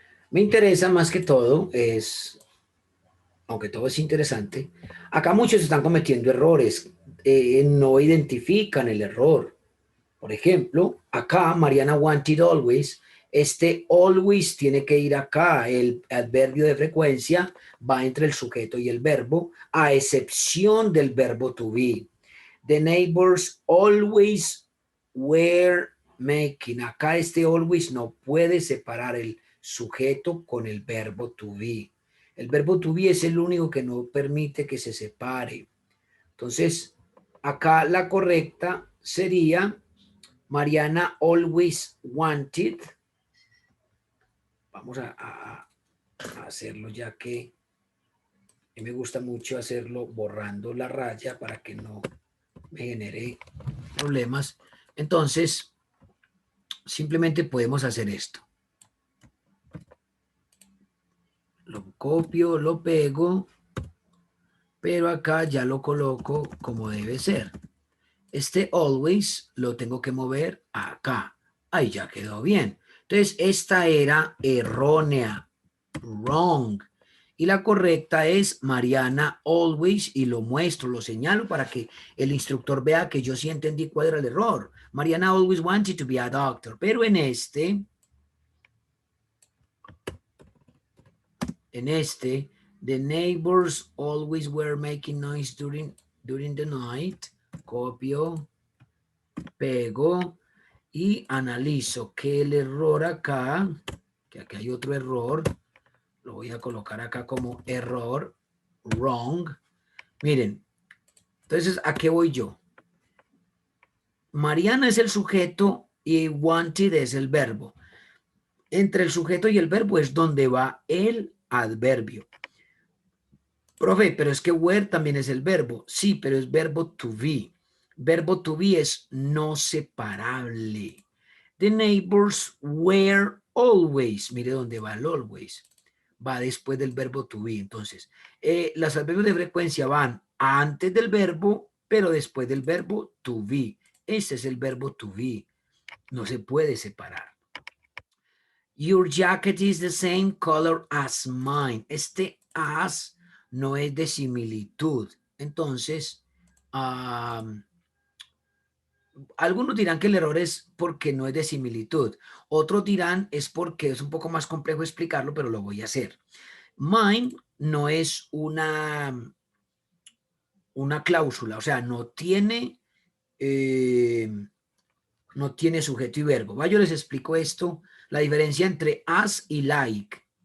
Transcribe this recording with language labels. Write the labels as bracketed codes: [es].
[es] Me interesa más que todo es, aunque todo es interesante, acá muchos están cometiendo errores, no identifican el error. Por ejemplo, acá Mariana [en] wanted always, [es] este always tiene que ir acá, el adverbio de frecuencia va entre el sujeto y el verbo, a excepción del verbo to be. [en] The neighbors always were making. [es] Acá este always no puede separar el sujeto con el verbo to be. El verbo to be es el único que no permite que se separe. Entonces, acá la correcta sería Mariana [en] always wanted. [es] Vamos a hacerlo ya que me gusta mucho hacerlo borrando la raya para que no me genere problemas. Entonces, simplemente podemos hacer esto. Lo copio, lo pego, pero acá ya lo coloco como debe ser. Este always lo tengo que mover acá. Ahí ya quedó bien. Entonces, esta era errónea, [en] wrong. [es] Y la correcta es Mariana always, y lo muestro, lo señalo para que el instructor vea que yo sí entendí cuál era el error. [en] Mariana always wanted to be a doctor. [es] Pero en este, [en] the neighbors always were making noise during the night. [es] Copio, pego y analizo que el error acá, que aquí hay otro error, lo voy a colocar acá como error, [en] wrong. [es] Miren, entonces, ¿a qué voy yo? Mariana es el sujeto y wanted es el verbo. Entre el sujeto y el verbo es donde va el adverbio. Profe, pero es que were también es el verbo. Sí, pero es verbo to be. Verbo to be es no separable. [en] The neighbors were always. [es] Mire dónde va el always. Va después del verbo to be. Entonces, los adverbios de frecuencia van antes del verbo, pero después del verbo to be. Ese es el verbo to be. No se puede separar. [en] Your jacket is the same color as mine. [es] Este as no es de similitud. Entonces, algunos dirán que el error es porque no es de similitud. Otros dirán es porque es un poco más complejo explicarlo, pero lo voy a hacer. Mine no es una cláusula, o sea, no tiene sujeto y verbo. Yo les explico esto, la diferencia entre as y like.